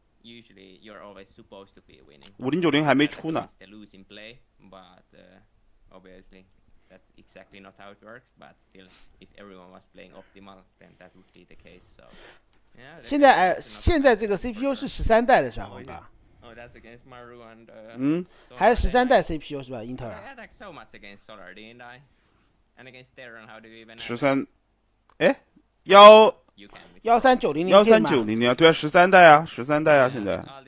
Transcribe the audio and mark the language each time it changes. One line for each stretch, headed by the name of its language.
English: usually you're always supposed to be winning.
Chinese: 5090还没出呢。
English: The losing play, but obviously that's exactly not how it works. But still, if everyone was playing optimal, then that would be the case. So. Yeah,
Chinese: 现在这个 CPU 是13代的是吧，黄哥
English: ？Oh, that's against Maru and.
Chinese: 还是13代 CPU 是吧？英特尔。
English: I attacked so much against Solar, didn't I? And against Terran, how do you even?
Chinese: 13，哎，13900啊，对啊，13代啊，13代啊，现在。